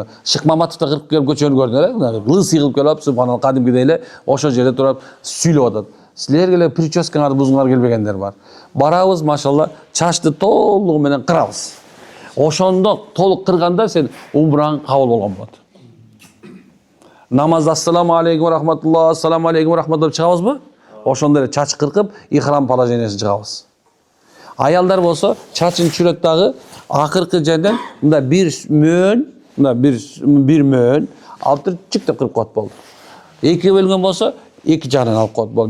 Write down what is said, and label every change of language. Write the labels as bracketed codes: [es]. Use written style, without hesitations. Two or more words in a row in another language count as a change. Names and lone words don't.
[ky] Шыкмаматовда кырып келип көчөнү көрдүңөр, лысый кылып келип, субхана кадимкидей эле ошол жерде туруп сүйлөп атат. Силерге эле прическаңарды бузуңар келбегендер бар. Барабыз, машалла, чачты толугу менен кырабыз. Ошондо толук кырганда сен умраң кабыл болгон болот. Намазда [ar] السلام عليكم ورحمة الله, السلام عليكم ورحمة الله [ky] чыгабызбы? Ошондо эле чач кыркып, ихрам положениясына чыгабыз. Аялдар болсо, чачын чүрөт дагы акыркы жерден мында бир мөөн, мында бир мөөн алып туруп чык деп кырып коет болду. Эки бөлгөн болсо, эки жагынан алып коет болду.